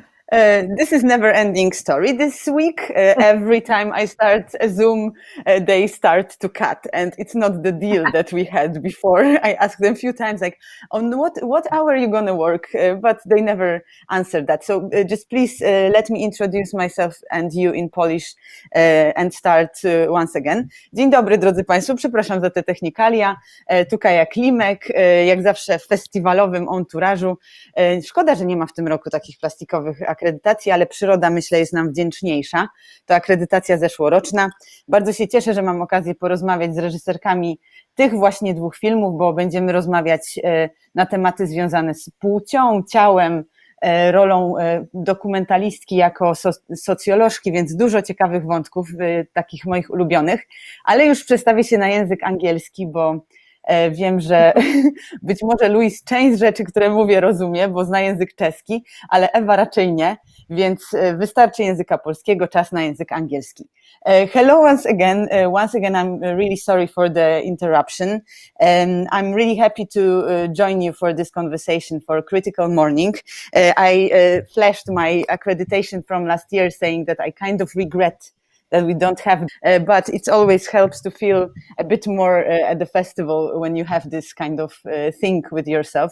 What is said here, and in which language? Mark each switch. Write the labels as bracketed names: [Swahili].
[English] This is never-ending story. This week, every time I start a Zoom, they start to cut, and it's not the deal that we had before. I asked them a few times, like, on what hour are you gonna work? But they never answered that. So just please let me introduce myself and you in Polish and start once again. [Polish] Dzień dobry, drodzy Państwo. Przepraszam za te technikalia. Tu Kaja Klimek, jak zawsze w festiwalowym enturażu. Szkoda, że nie ma w tym roku takich plastikowych akredytacji, ale przyroda, myślę, jest nam wdzięczniejsza. To akredytacja zeszłoroczna. Bardzo się cieszę, że mam okazję porozmawiać z reżyserkami tych właśnie dwóch filmów, bo będziemy rozmawiać na tematy związane z płcią, ciałem, rolą dokumentalistki jako socjolożki, więc dużo ciekawych wątków, takich moich ulubionych, ale już przestawię się na język angielski, bo wiem, że być może Louis część rzeczy, które mówię, rozumie, bo zna język czeski, ale Ewa raczej nie, więc wystarczy języka polskiego, czas na język angielski. [English] Hello once again. Once again, I'm really sorry for the interruption. I'm really happy to join you for this conversation for Critical Morning. I flashed my accreditation from last year saying that I kind of regret that we don't have, but it always helps to feel a bit more at the festival when you have this kind of thing with yourself.